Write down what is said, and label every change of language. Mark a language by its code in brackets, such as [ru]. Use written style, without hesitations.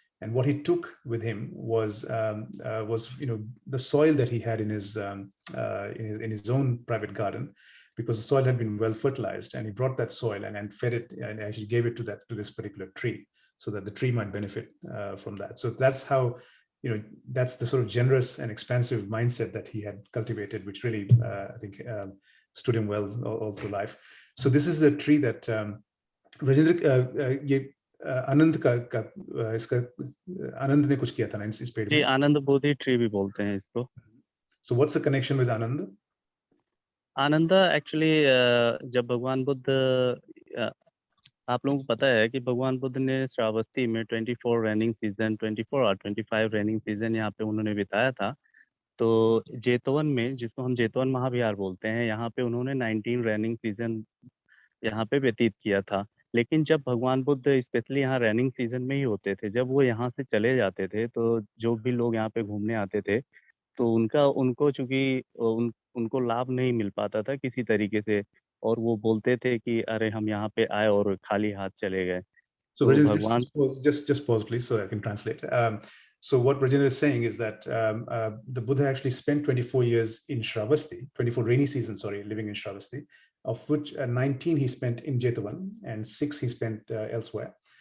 [en] And what he took with him was the soil that he had in his own private garden, because the soil had been well fertilized, and he brought that soil and fed it and actually gave it to this particular tree, so that the tree might benefit from that. So that's how, that's the sort of generous and expansive mindset that he had cultivated, which really I think stood him well all through life. So this is the tree that [hi] Rajendra, आनंद इसका आनंद ने कुछ किया था ना इस पेड़ में. जी, आनंद बोधि tree भी बोलते हैं इसको. [en] So what's the connection with Anand? [hi] Anand actually जब भगवान बुद्ध, आप लोगों को पता है कि भगवान बुद्ध ने श्रावस्ती में 24 रेनिंग सीजन 24 और 25 रेनिंग सीजन यहाँ पे उन्होंने बिताया था. तो जेतवन में, जिसको हम जेतवन महाविहार बोलते हैं, यहाँ पे उन्होंने 19 रेनिंग सीजन यहाँ पे व्यतीत किया था. लेकिन जब भगवान बुद्ध स्पेशली यहाँ रेनिंग सीजन में ही होते थे, जब वो यहाँ से चले जाते थे, तो जो भी लोग यहाँ पे घूमने आते थे, तो उनको चूंकि उनको लाभ नहीं मिल पाता था किसी तरीके से, और वो बोलते थे कि अरे हम यहाँ पे आए और खाली हाथ चले गए. [en] So Rajendra, just pause please so I can translate. So what Rajendra is saying is that the Buddha actually spent 24 years in Shravasti, 24 rainy seasons, living in Shravasti, of which 19 he spent in Jetwan and 6 he spent elsewhere.